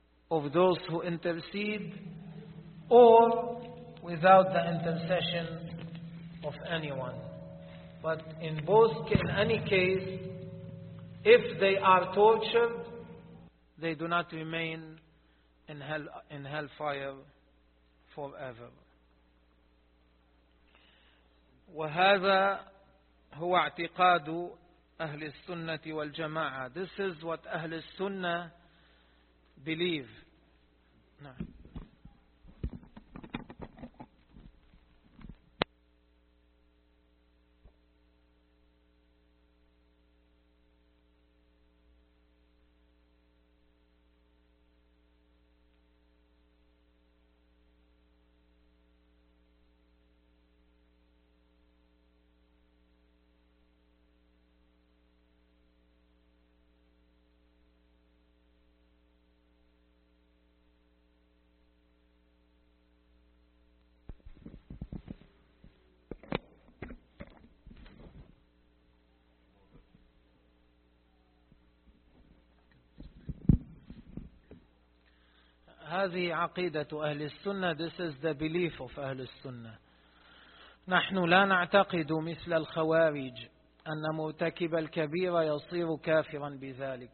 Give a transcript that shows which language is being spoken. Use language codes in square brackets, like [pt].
[en] of those who intercede, or without the intercession of anyone. But in both, in any case, if they are tortured, they do not remain in hellfire forever. [ar] وهذا هو اعتقاد أهل السنة والجماعة. [en] This is what أهل السنة believe. [ar] نعم. هذه عقيدة أهل السنة. [en] This is the belief of أهل السنة. [ar] نحن لا نعتقد مثل الخوارج أن مرتكب الكبيرة يصير كافرا بذلك.